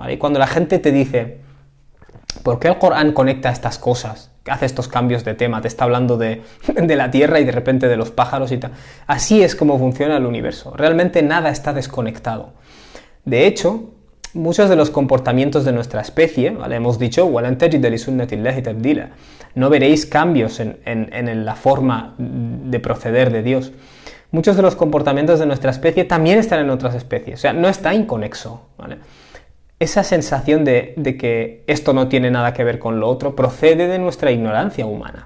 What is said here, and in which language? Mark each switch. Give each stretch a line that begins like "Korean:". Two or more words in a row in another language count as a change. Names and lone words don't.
Spanish: Y cuando la gente te dice, ¿por qué el Corán conecta estas cosas? Hace estos cambios de tema, te está hablando de la Tierra y de repente de los pájaros y tal. Así es como funciona el universo. Realmente nada está desconectado. De hecho, muchos de los comportamientos de nuestra especie, ¿vale? Hemos dicho,
Arabic: وَلَنْ تَجِدَ لِسُنَّةِ اللَّهِ تَبْدِيلًا.
Spanish: No veréis cambios en la forma de proceder de Dios. Muchos de los comportamientos de nuestra especie también están en otras especies. O sea, no está inconexo, ¿vale? Esa sensación de que esto no tiene nada que ver con lo otro procede de nuestra ignorancia humana.